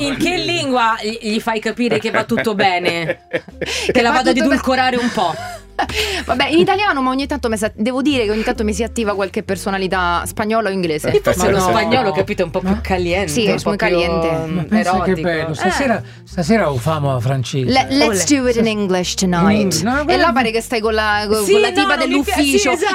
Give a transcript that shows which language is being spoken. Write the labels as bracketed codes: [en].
[it] in che lingua gli fai capire che va tutto bene? Che la vado ad edulcorare un po'. Vabbè, in italiano, ma ogni tanto devo dire che ogni tanto mi si attiva qualche personalità spagnola o inglese. Forse lo spagnolo, capito, è un po' più caliente. Sì, un po' più caliente. Pensa che bello. Stasera ho famo a francese. [en] Let's do it in English tonight. [it] E là pare che stai con la tipa dell'ufficio.